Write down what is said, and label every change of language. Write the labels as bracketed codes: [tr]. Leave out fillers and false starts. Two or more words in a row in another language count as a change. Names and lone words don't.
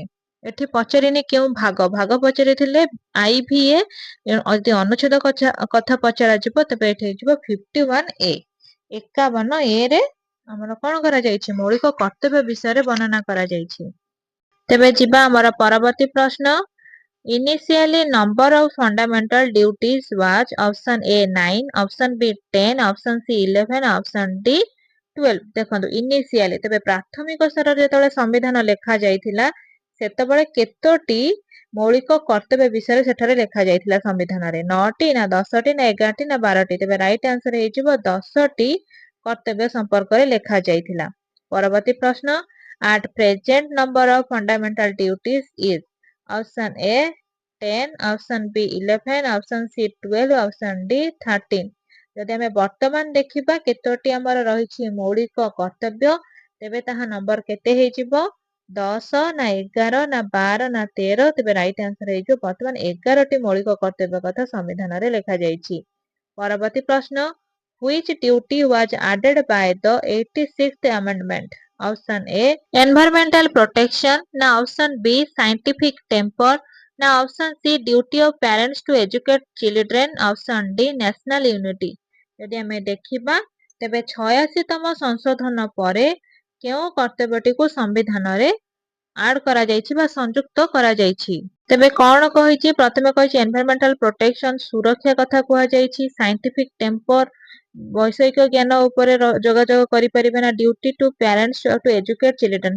[or] ଏଠି ପଚାରିନି କେଉଁ ଭାଗ ପଚାରିଥିଲେ IVA। ଯଦି ଅନୁଚ୍ଛେଦ କଥା ପଚରାଯିବ ତେବେ ଏଠି ହେଇଯିବ 51A। 51 ए रे ଆମର କଣ କରାଯାଇଛି ମୌଳିକ କର୍ତ୍ତବ୍ୟ ବିଷୟରେ ବର୍ଣ୍ଣନା କରାଯାଇଛି। ତେବେ ଯିବା ଆମର ପରବର୍ତ୍ତୀ ପ୍ରଶ୍ନ। [en] Initially number of fundamental duties was option A 9, option B 10, option C 11, option D 12। [or] ଦେଖନ୍ତୁ ଇନିସିଆଲି ତେବେ ପ୍ରାଥମିକ ସ୍ତରରେ ଯେତେବେଳେ ସମ୍ବିଧାନ ଲେଖା ଯାଇଥିଲା ସେତେବେଳେ କେତୋଟି ମୌଳିକ କର୍ତ୍ତବ୍ୟ ବିଷୟରେ ସେଠାରେ ଲେଖା ଯାଇଥିଲା ସମ୍ବିଧାନରେ? 9ଟି ନା 10ଟି ନା 11ଟି ନା 12ଟି? ତେବେ [en] right answer [or] ହେଇଯିବ 10ଟି କର୍ତ୍ତବ୍ୟ ସମ୍ପର୍କରେ ଲେଖା ଯାଇଥିଲା। ପରବର୍ତ୍ତୀ ପ୍ରଶ୍ନ। [en] At present number of fundamental duties is option A 10, option B 11, option C 12, option D 13। [or] ଯଦି ଆମେ ବର୍ତ୍ତମାନ ଦେଖିବା କେତୋଟି ଆମର ରହିଛି ମୌଳିକ କର୍ତ୍ତବ୍ୟ ତେବେ ତାହା ନମ୍ବର କେତେ ହେଇଯିବ? 10 ନା 11 ନା 12 ନା 13? ତେବେ [en] right answer [or] ହେଇଯିବ ବର୍ତ୍ତମାନ 11ଟି ମୌଳିକ କର୍ତ୍ତବ୍ୟ କଥା ସମ୍ବିଧାନରେ ଲେଖାଯାଇଛି। ପରବର୍ତ୍ତୀ ପ୍ରଶ୍ନ। [en] Which duty was added by the 86th amendment? Option A environmental protection, na option B scientific temper, na option C duty of parents to educate children, option D national unity। [or] ଯଦି ଆମେ ଦେଖିବା ତେବେ 86ତମ ସଂଶୋଧନ ପରେ କେଉଁ କର୍ତ୍ତବ୍ୟଟିକୁ ସମ୍ବିଧାନରେ ଆଡ୍ କରାଯାଇଛି ବା ସଂଯୁକ୍ତ କରାଯାଇଛି? ତେବେ କଣ କହିଛି? ପ୍ରଥମେ କହିଛି [en] environmental protection [or] ସୁରକ୍ଷା କଥା କୁହାଯାଇଛି, [en] scientific temper [or] ବୈଷୟିକ ଜ୍ଞାନ ଉପରେ ଯୋଗାଯୋଗ କରିପାରିବେ, ନା [en] duty to parents to educate children.